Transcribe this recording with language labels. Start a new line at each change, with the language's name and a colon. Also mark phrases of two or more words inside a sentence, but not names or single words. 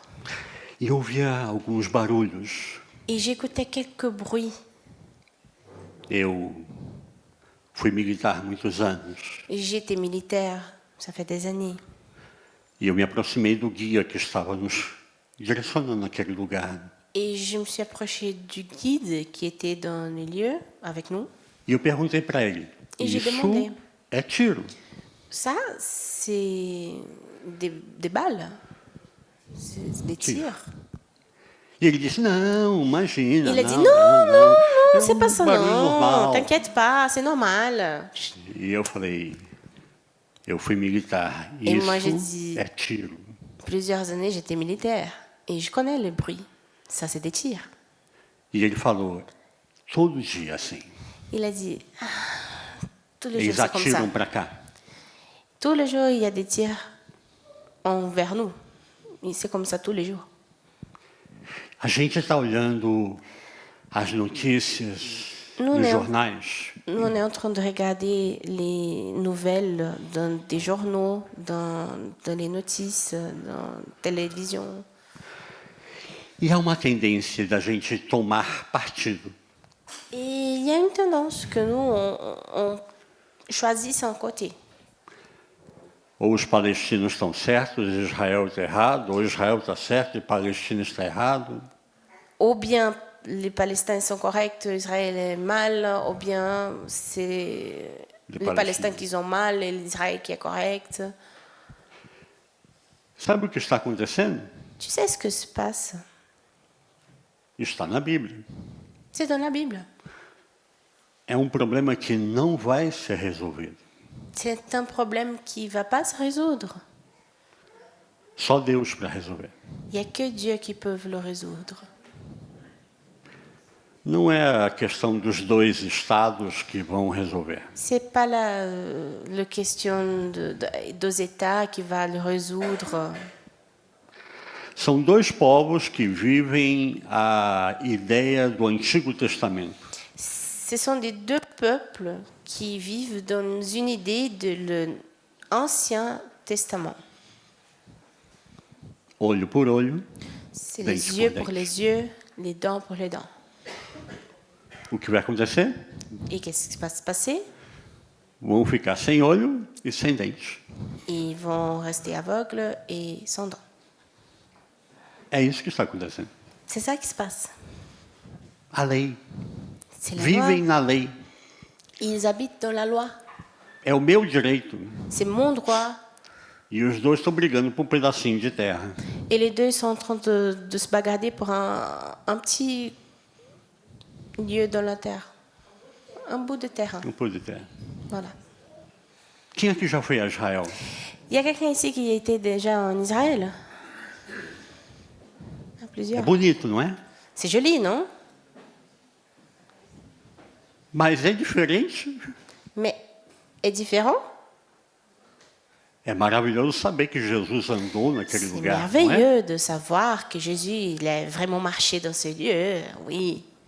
Portuguese: e ouvia alguns barulhos.
French: Et j'écoutais quelques bruits.
Portuguese: Eu fui militar muitos anos
French: J'étais militaire, ça fait des années.
Portuguese: e eu me aproximei do guia que estava nos direcionando naquele lugar.
French: Et je me suis approchée du guide qui était dans le lieu avec nous.
Portuguese: E eu perguntei para ele,
French: E j'ai
Portuguese: isso
French: demandé.
Portuguese: é tiro?
French: Ça, c'est des balles. C'est des tirs.
Portuguese: E ele disse, não, imagina.
French: Il a dit
Portuguese: não,
French: non,
Portuguese: é
French: c'est pas ça,
Portuguese: barulho
French: non.
Portuguese: normal.
French: T'inquiète pas, c'est normal.
Portuguese: E eu falei, eu fui militar,
French: Et moi, j'ai
Portuguese: isso
French: dit-
Portuguese: é tiro.
French: Plusieurs années, j'étais militaire et je connais le bruit. Ça, c'est des tirs.
Portuguese: E ele falou, todo dia assim.
French: Il a dit, ah, tous les jours,
Portuguese: Eles
French: c'est comme ça.
Portuguese: atiram para cá.
French: Tous les jours, il y a des tirs envers nous. Et c'est comme ça tous les jours.
Portuguese: A gente está olhando as notícias Não, nos não. jornais.
French: Nous, on est en train de regarder les nouvelles dans des journaux, dans les notices, dans la télévision.
Portuguese: E há uma tendência da gente tomar partido.
French: Et il y a une tendance que nous, on choisisse un côté.
Portuguese: Ou os palestinos estão certos e Israel está errado, ou Israel está certo e Palestina está errado.
French: Ou bien les Palestiniens sont corrects, Israël est mal, ou bien c'est les Palestiniens qui sont mal et l'Israël qui est correct.
Portuguese: Sabe o que está acontecendo?
French: Tu sais ce que se passe?
Portuguese: Isso está na Bíblia.
French: C'est dans la Bible.
Portuguese: É um problema que não vai ser resolvido.
French: C'est un problème qui ne va pas se résoudre.
Portuguese: Só Deus para resolver.
French: Il n'y a que Dieu qui peut le résoudre.
Portuguese: Não é a questão dos dois estados que vão resolver.
French: C'est pas la question dos États qui va le résoudre.
Portuguese: São dois povos que vivem a ideia do Antigo Testamento.
French: Ce sont des deux peuples qui vivent dans une idée de l'Ancien Testament.
Portuguese: Olho por olho,
French: C'est
Portuguese: dente
French: les yeux
Portuguese: por
French: pour
Portuguese: dente.
French: les yeux, les dents pour les dents.
Portuguese: O que vai acontecer?
French: Et qu'est-ce qui va se passer?
Portuguese: Vão ficar sem olho e sem dente.
French: Ils vont rester aveugles et sans dents.
Portuguese: É isso que está acontecendo.
French: C'est ça qui se passe.
Portuguese: A lei.
French: C'est la
Portuguese: Vivem
French: loi.
Portuguese: na lei.
French: Ils habitent dans la loi.
Portuguese: É o meu direito.
French: C'est mon droit.
Portuguese: E os dois estão brigando por um pedacinho de terra.
French: Et les deux sont en train de se bagarrer pour un petit lieu dans la terre. Un bout de terrain.
Portuguese: Um pouco de terra.
French: Voilà.
Portuguese: Quem aqui já foi a Israel?
French: Il y a quelqu'un ici qui était déjà en Israël? Il y a
Portuguese: É
French: plusieurs.
Portuguese: bonito, não é?
French: C'est joli, non?
Portuguese: Mas é diferente.
French: Mais est différent.
Portuguese: É maravilhoso saber que Jesus andou naquele
French: C'est
Portuguese: lugar, não é?
French: merveilleux de savoir que Jésus il a vraiment marché dans ce lieu. Oui.